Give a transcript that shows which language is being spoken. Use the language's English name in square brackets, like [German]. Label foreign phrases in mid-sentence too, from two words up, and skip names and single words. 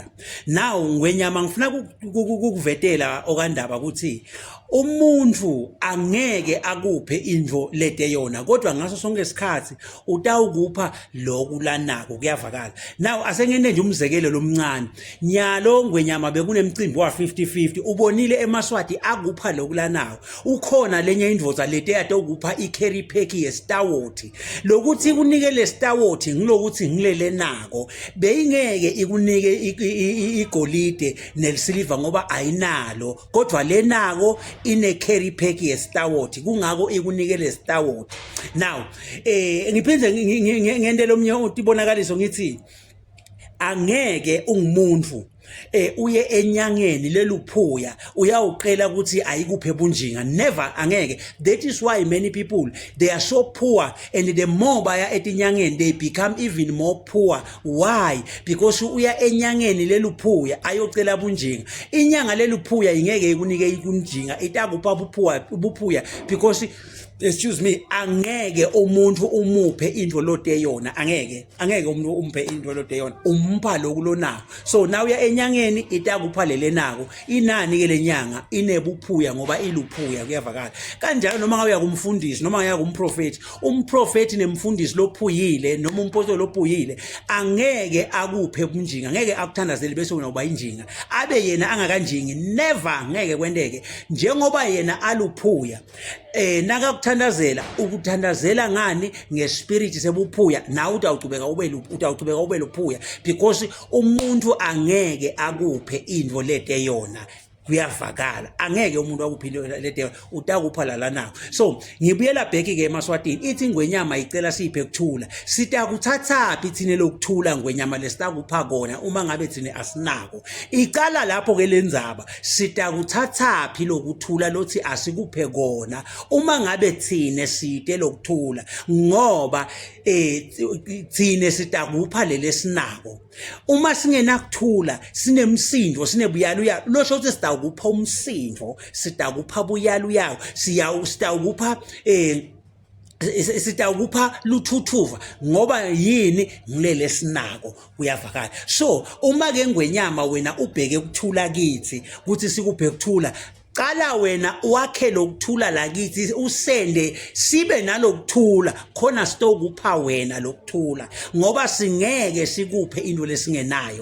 [Swati] Now ngwenyama ngifuna ukukuvetela okandaba ukuthi umuntu angeke akuphe indvo leteyona kodwa ngaso sonke isikhathi utawukupha lokulanako kuyavakala. Now asengene nje umzekelo lomncane nyalo ngwenyama bekunemcimbi wa 50-50 ubonile eMaswati akupha lokulanako ukhona lenye indvodza leteya ukupha i-carry pack yesitawoti lokuthi kunikele sitawoti ngilokuthi ngilele nako beyingeke ikunike igolide nelisiliva ngoba ayinalo kodwa lenako ine carry pack yesitawoti kungako ikunikele sitawoti. Now ngiphinde ngendlela omnye utibonakaliso ngithi angeke ungumuntu uye enyangeni leluphuya uyawuqela ukuthi ayikuphe bunjinga, never, angeke. [English] That is why many people they are so poor, and the more [Swati] baya etinyangeni [English] they become even more poor. Why? [Swati] Because uya enyangeni leluphuya ayocela bunjinga. Inyanga leluphuya ingeke ikunike ikunjinga, itakupha ubuphuya [English] because excuse me, [Swati] angeke umuntu umuphe indvo loteyona, angeke umuntu umpe indvo loteyona, umpha lokulonako. So now uya enyangeni itakupha lele nako inani ke lenyanga inebuphuya ngoba iluphuya kuyavakala. Kanjalo noma ngaya kumfundisi noma ngaya kumprofeti, umprofeti nemfundisi lophuyile noma umpostoli lophuyile angeke akuphe bunjinga, angeke akuthandazele bese wena uba injinga abe yena angakanjingi, never, ngeke kwendeke njengoba yena aluphuya. Nakakuthandazela ukuthandazela ngani ngespirit sebuphuya nawe utawucubeka ube luphuya because umuntu angeke akuphe indvo leteyona kuyavakala, angeke umuntu akuphile leteyona utakupha lalanako. So ngibuyela back ke eMaswatini ithi ngwenyama icela siphe kuthula. Sitakutsatsaphi thine lokuthula ngwenyama lesitakupha kona uma ngabe thine asinako? Icala lapho ke lendzaba, sitakutsatsaphi lokuthula lothi asikuphe kona uma ngabe thine site lokuthula ngoba thine sitakupha lelesinako. Uma singenakuthula sinemsindo sinebuyaluya losho ukuthi sitakupha umsindo, sitakupha buyaluya, sitakupha luthuthuva ngoba yini ngilele sinako kuyavakala. So uma ke ngwenyama wena ubheke ukuthula kithi ukuthi sikuphe kuthula, qala wena wakhe lokuthula lakithi usende sibe nalokuthula khona sitokupha wena lokuthula ngoba singeke sikuphe into lesingenayo.